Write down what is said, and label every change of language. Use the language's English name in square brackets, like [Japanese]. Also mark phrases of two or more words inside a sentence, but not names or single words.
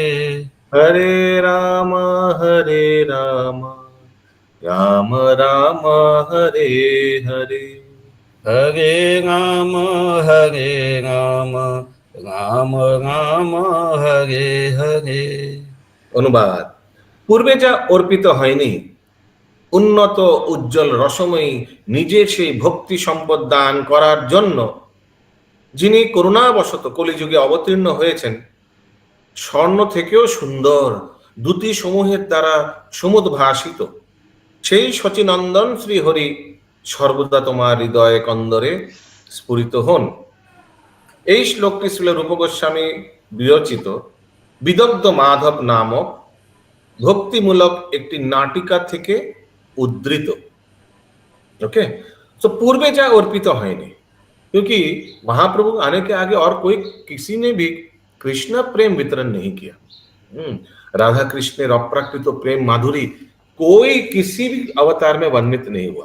[Sanskrit] हरे राम राम राम हरे हरे। हरे राम राम राम हरे हरे। [Bangla] অনুবাদ। পূর্বে যা অর্পিত হয়নি, উন্নত উজ্জ্বল রসময়ী নিজের সেই ভক্তি সম্পদ দান করার জন্য যিনি করুণাবশত কলিযুগে অবতীর্ণ হয়েছেন, স্বর্ণ থেকেও সুন্দর দ্যুতি সমূহের দ্বারা সমুদ্ভাসিত সেই শচীনন্দন শ্রীহরি সর্বদা তোমার হৃদয়ে কন্দরে স্ফুরিত হন। এই শ্লোকটি শ্রীল রূপ গোস্বামী বিরচিত বিদগ্ধ মাধব নামক ভক্তিমূলক একটি নাটিকা থেকে उद्धृत। [Hindi] ओके, तो [Bangla] পূর্বে যা অর্পিত হয়নি, [Hindi] क्योंकि महाप्रभु आने के आगे और कोई किसी ने भी कृष्ण प्रेम वितरण नहीं किया। राधा कृष्ण अप्राकृत प्रेम माधुरी कोई किसी भी अवतार में वर्णित नहीं हुआ।